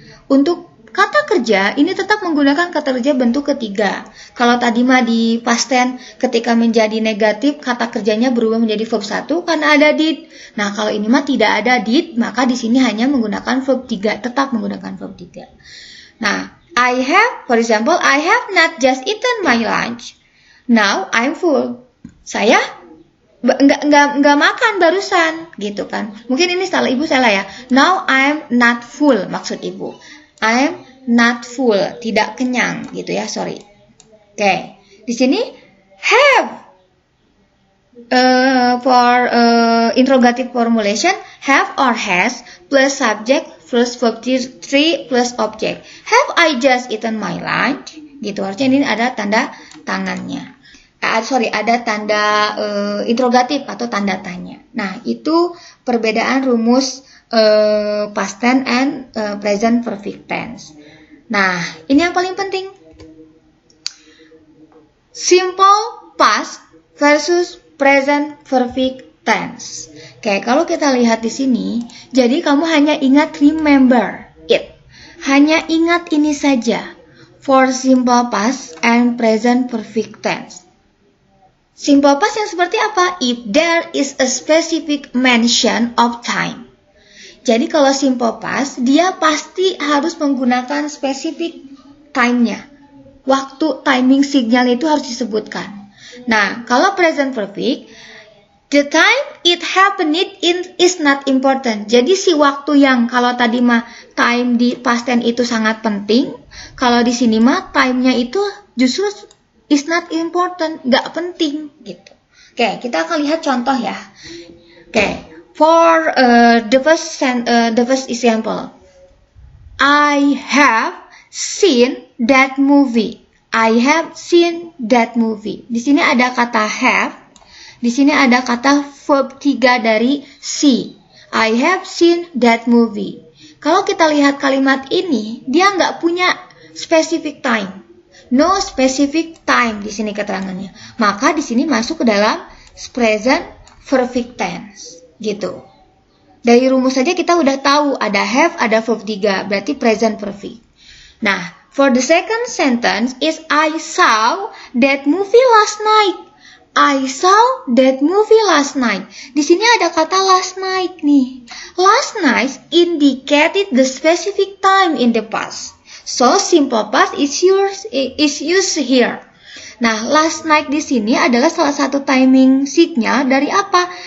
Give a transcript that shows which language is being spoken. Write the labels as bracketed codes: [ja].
[id] Untuk kata kerja ini tetap menggunakan kata kerja bentuk ketiga. Kalau tadi mah di past tense ketika menjadi negatif kata kerjanya berubah menjadi verb 1 karena ada did. Nah, kalau ini mah tidak ada did, maka di sini hanya menggunakan verb 3, tetap menggunakan verb 3. [en] Nah, for example, I have not just eaten my lunch. Now I'm full. [id] Saya nggak makan barusan, gitu kan. Mungkin ini salah ibu, salah ya. [en] Now I'm not full, [id] maksud ibu. [en] I'm not full, [id] tidak kenyang, gitu ya, [en] sorry. Oke, di sini have for interrogative formulation, have or has plus subject plus verb 3 plus object. Have I just eaten my lunch? [id] Gitu, harusnya ini ada tanda tangannya. Ada tanda interrogatif atau tanda tanya. Nah, itu perbedaan rumus past tense and present perfect tense. Nah, ini yang paling penting. [en] Simple past versus present perfect tense. [id] Oke, kalau kita lihat di sini, jadi kamu hanya ingat [en] remember it. [id] Hanya ingat ini saja. [en] For simple past and present perfect tense. [id] Simple past yang seperti apa? [en] If there is a specific mention of time. [id] Jadi kalau simple past, dia pasti harus menggunakan specific time-nya. Waktu timing signal itu harus disebutkan. [en] Nah, kalau present perfect, the time it happened is not important. [id] Jadi si waktu yang kalau tadi mah time di past tense itu sangat penting, kalau di sini mah time-nya itu justru [en] is not important, [id] nggak penting gitu. Oke, kita akan lihat contoh ya. [en] Oke, for the first example, I have seen that movie. I have seen that movie. [id] Di sini ada kata have. Di sini ada kata verb 3 dari see. [en] I have seen that movie. [id] Kalau kita lihat kalimat ini, dia nggak punya specific time. [en] No specific time [id] di sini keterangannya. Maka di sini masuk ke dalam present perfect tense. Gitu. Dari rumus saja kita udah tahu ada have, ada verb 3, berarti present perfect. [en] Nah, for the second sentence is I saw that movie last night. I saw that movie last night. [id] Di sini ada kata last night nih. [en] Last night indicated the specific time in the past. So simple past is used here. [id] Nah, last night di sini adalah salah satu timing signal dari apa?